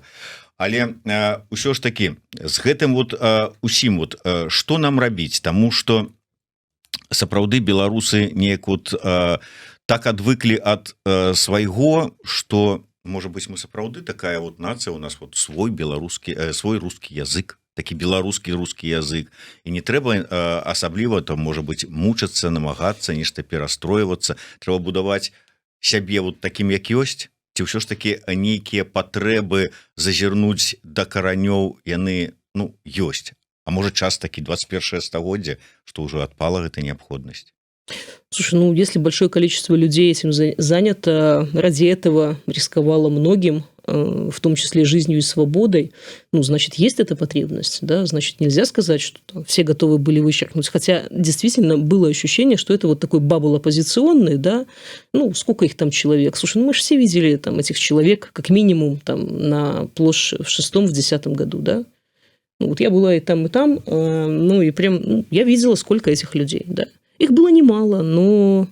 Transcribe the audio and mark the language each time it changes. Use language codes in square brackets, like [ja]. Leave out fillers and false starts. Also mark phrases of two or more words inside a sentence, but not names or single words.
[be] Але ўсё ж таки з гэтым вот усім вот што нам рабіць, таму што сапраўды беларусы неяк вот так адвыклі ад свайго, што можа быць мы сапраўды такая вот нацыя, у нас вот свой беларускі, свой рускі язык, такі беларускі рускі язык, і не трэба асабліва там можа быць мучацца, намагацца, нешта перастройвацца, трэба будаваць сябе вот такім як ёсць. Ці ўсё ж такі нейкія патрэбы зазірнуць да каранёў яны ну ёсць, а можа час такі 21 стагоддзе, што ўжо адпала гэта неабходнасць. [ru] Слушай, ну, если большое количество людей этим занято, ради этого рисковало многим, в том числе жизнью и свободой, ну, значит, есть эта потребность, да, значит, нельзя сказать, что там все готовы были вычеркнуть, хотя действительно было ощущение, что это вот такой бабл оппозиционный, да, ну, сколько их там человек, слушай, ну, мы же все видели там этих человек, как минимум, там, на площади в 6-10 году, да, ну, вот я была и там, ну, и прям, ну, я видела, сколько этих людей, да, их было немало, но...